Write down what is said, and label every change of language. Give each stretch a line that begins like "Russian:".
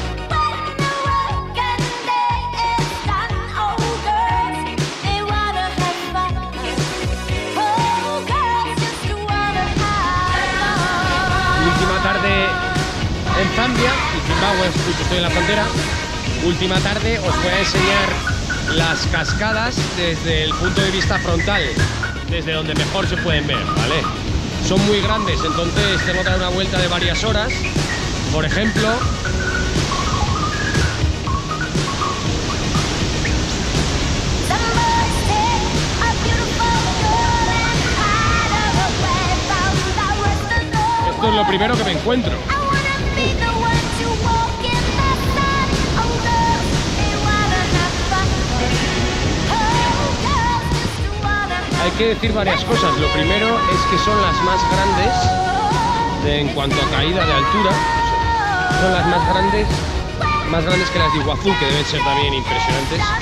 English: When the working day is done, oh, girls, they wanna have fun. Oh, girls just wanna have fun.
Spanish: Última tarde en Zambia y Zimbabue, estoy en la frontera. Última tarde, os voy a enseñar las cascadas desde el punto de vista frontal, desde donde mejor se pueden ver, ¿vale? Son muy grandes, entonces tengo que dar una vuelta de varias horas. Por ejemplo,
English: Some boys take a beautiful girl and hide her away from the rest of the
Spanish: esto es lo primero que me encuentro.
English: I wanna be the one to walk in the sun. Oh, girls, they wanna have fun. Oh, girls just wanna have
Spanish: Hay que decir varias cosas. Lo primero es que son las más grandes en cuanto a caída de altura. Son las más grandes que las de Iguazú, que deben ser también impresionantes.